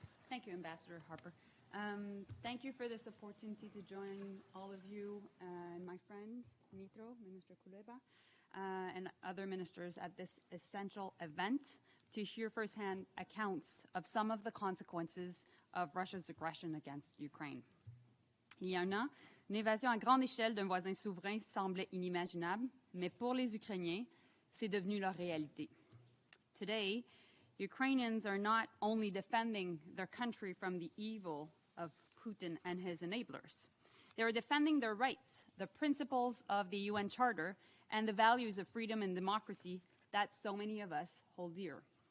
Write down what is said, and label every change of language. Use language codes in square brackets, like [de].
[en] Thank you, Ambassador Harper. Thank you for this opportunity to join all of you and my friend, Dmytro, Minister Kuleba, and other ministers at this essential event to hear firsthand accounts of some of the consequences of Russia's aggression against Ukraine. [fr] Il y a un an, une invasion à grande échelle d'un voisin souverain semblait inimaginable, mais pour les Ukrainiens, c'est devenu leur réalité. [en] Today, Ukrainians are not only defending their country from the evil of Putin and his enablers. They are defending their rights, the principles of the UN Charter, and the values of freedom and democracy that so many of us hold dear.